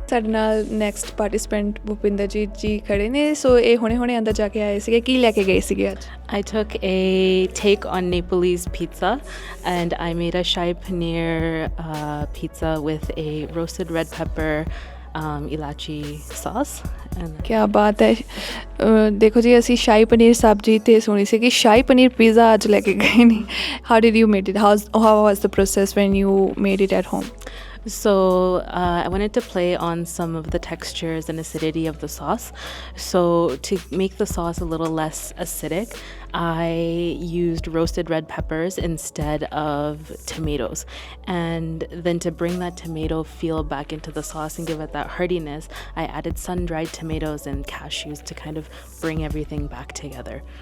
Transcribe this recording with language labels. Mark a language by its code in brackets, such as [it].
[pa] ਸਾਡੇ ਨਾਲ next participant Bhupinderjit ਜੀ ਖੜੇ ਨੇ ਸੋ ਇਹ ਹੁਣੇ ਅੰਦਰ ਜਾ ਕੇ ਆਏ ਸੀਗੇ ਕੀ ਲੈ ਕੇ ਗਏ ਸੀਗੇ ਅੱਜ [en] I took a take on Nepalese pizza, and I made a Shai Paneer pizza with a roasted red pepper ilachi sauce. And [pa] ਕਿਆ ਬਾਤ ਹੈ ਦੇਖੋ ਜੀ ਅਸੀਂ ਸ਼ਾਹੀ ਪਨੀਰ ਸਬਜ਼ੀ ਤੇ ਸੁਣੀ ਸੀ ਕਿ ਸ਼ਾਹੀ ਪਨੀਰ ਪੀਜ਼ਾ ਅੱਜ ਲੈ ਕੇ ਗਏ ਨੇ [en] How did you made it how was the process when you made it at home So I wanted to play on some of the textures and acidity of the sauce. So to make the sauce a little less acidic, I used roasted red peppers instead of tomatoes. And then to bring that tomato feel back into the sauce and give it that heartiness, I added sun-dried tomatoes and cashews to kind of bring everything back together.